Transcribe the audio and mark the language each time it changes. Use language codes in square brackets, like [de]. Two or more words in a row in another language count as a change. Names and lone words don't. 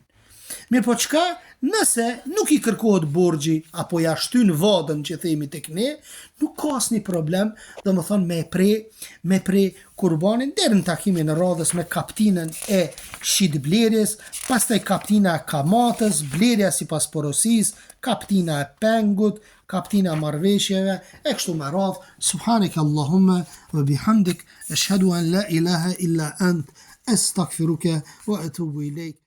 [sq] Mirë po çka, nëse nuk i kërkohet borxhi apo ja shtyn vadën që themi tek ne, nuk ka asnjë problem, domethënë me pre kurbanin deri në takimin e radhës me kaptinën e shitblerjes, pastaj kaptina e kamatës, blerja sipas porosisë, kaptina e pengut, kaptina e marrëveshjeve e kështu me radhë. [ar] سبحانك اللهم وبحمدك أشهد أن لا إله إلا أنت أستغفرك وأتوب إليك.